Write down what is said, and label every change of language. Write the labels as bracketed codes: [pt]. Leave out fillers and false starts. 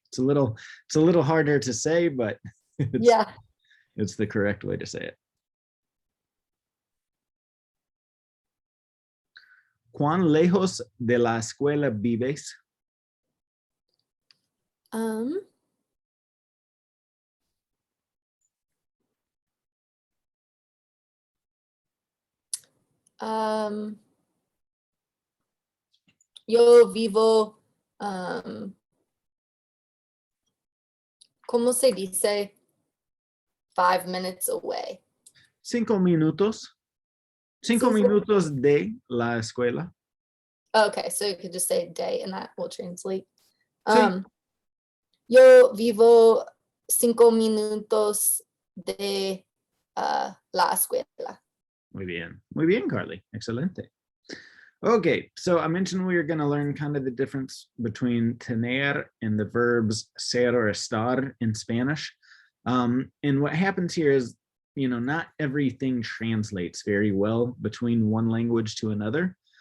[en] It's a little harder to say, but Yeah. it's the correct way to say it. [es] ¿Cuán lejos de la escuela vives? Um, um, yo vivo, ¿cómo se dice? [en] 5 minutes away. [es] 5 minutos. 5 minutos de la escuela. [en] Okay, so you could just say day and that will translate. [es] Sí. Yo vivo 5 minutos de la escuela. Muy bien, Carly. Excelente. [en] Okay, so I mentioned we were going to learn kind of the difference between tener and the verbs ser or estar in Spanish. And what happens here is, not everything translates very well between one language to another.